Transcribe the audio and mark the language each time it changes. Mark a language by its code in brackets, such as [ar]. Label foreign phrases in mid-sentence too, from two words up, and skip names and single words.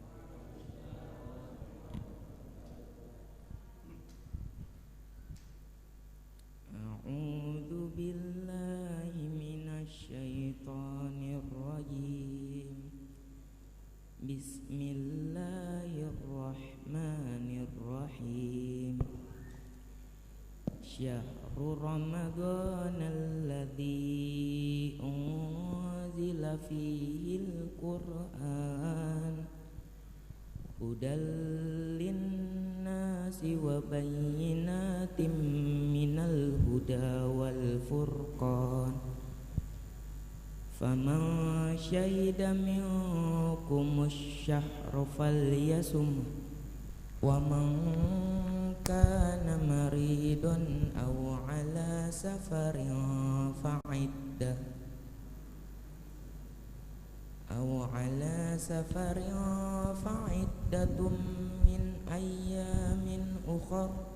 [ar] أعوذ بالله من الشيطان الرجيم. Bismillahirrahmanirrahim. شهر رمضان الذي أنزل فيه القرآن هدى للناس وبينات من الهدى والفرقان فمن شهد منكم الشهر فليصمه ومن كان مريضا أو على سفر فعدة من أيام أخر